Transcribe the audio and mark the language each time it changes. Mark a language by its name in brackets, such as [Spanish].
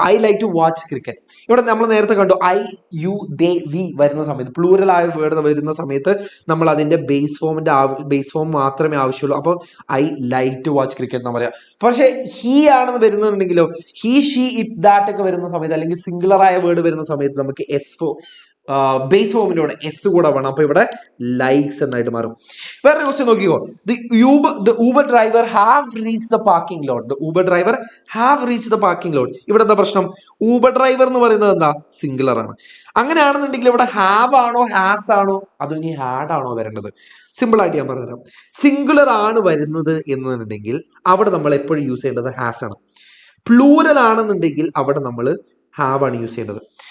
[English] I like to watch cricket. [Malayalam] ഇവിടെ നമ്മൾ നേരത്തെ കണ്ടു ഐ, യു, ദേ, വി വരുന്ന സമയത്ത്, പ്ലൂറൽ ആയ വേർഡ് വരുന്ന സമയത്ത് നമ്മൾ അതിന്റെ ബേസ് ഫോം മാത്രമേ ആവശ്യമുള്ളൂ. അപ്പോൾ [English] I like to watch cricket [Malayalam] എന്ന് പറയാം. പക്ഷേ ഹി ആണെന്ന് വരുന്നുണ്ടെങ്കിലോ, ഹി, ഷീ, ഇറ്റ്, ദാറ്റ് ഒക്കെ വരുന്ന സമയത്ത്, അല്ലെങ്കിൽ സിംഗുലർ ആയ വേർഡ് വരുന്ന സമയത്ത് നമുക്ക് ബേസ് ഫോമിന്റെ കൂടെ എസ് കൂടെ വേണം. അപ്പൊ ഇവിടെ ലൈക്സ് എന്നായിട്ട് മാറും. വേറെ ക്വസ്റ്റ്യൻ നോക്കിക്കോ. [English] The Uber driver have reached the parking lot. The Uber driver have reached the parking lot. [Malayalam] ഇവിടെ എന്താ പ്രശ്നം? ഊബർ ഡ്രൈവർ എന്ന് പറയുന്നത് എന്താ? സിംഗുലർ ആണ്. അങ്ങനെയാണെന്നുണ്ടെങ്കിൽ ഇവിടെ ഹാവ് ആണോ ഹാസ് ആണോ അതോ ഇനി ഹാഡ് ആണോ വരേണ്ടത്? സിമ്പിൾ ആയിട്ട് ഞാൻ പറഞ്ഞുതരാം. സിംഗുലർ ആണ് വരുന്നത് എന്നുണ്ടെങ്കിൽ അവിടെ നമ്മൾ എപ്പോഴും യൂസ് ചെയ്യേണ്ടത് ഹാസ് ആണ്. പ്ലൂറൽ ആണെന്നുണ്ടെങ്കിൽ അവിടെ നമ്മൾ ഹാവ് ആണ് യൂസ് ചെയ്യേണ്ടത്.